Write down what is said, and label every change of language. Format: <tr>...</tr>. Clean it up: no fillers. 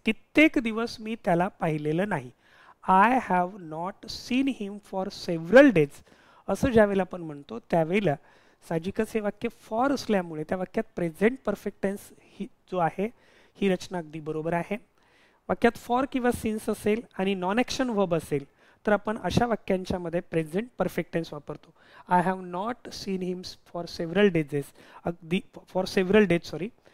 <mr>कित्येक दिवस मी त्याला पाहिलेलं नाही.</mr> <en>I have not seen him for several days.</en> <mr>असं ज्यावेळेला आपण म्हणतो त्यावेळेला साहजिकच हे वाक्य फॉर असल्यामुळे त्या वाक्यात प्रेझेंट परफेक्ट टेन्स ही जो आहे ही रचना अगदी बरोबर आहे. वाक्यात फॉर किंवा सिन्स असेल आणि नॉन ॲक्शन वर्ब असेल तर आपण अशा वाक्यांच्या मध्ये प्रेझेंट परफेक्ट टेन्स वापरतो.</mr> <en>I have not seen him for several days, अगदी for several days sorry.</en>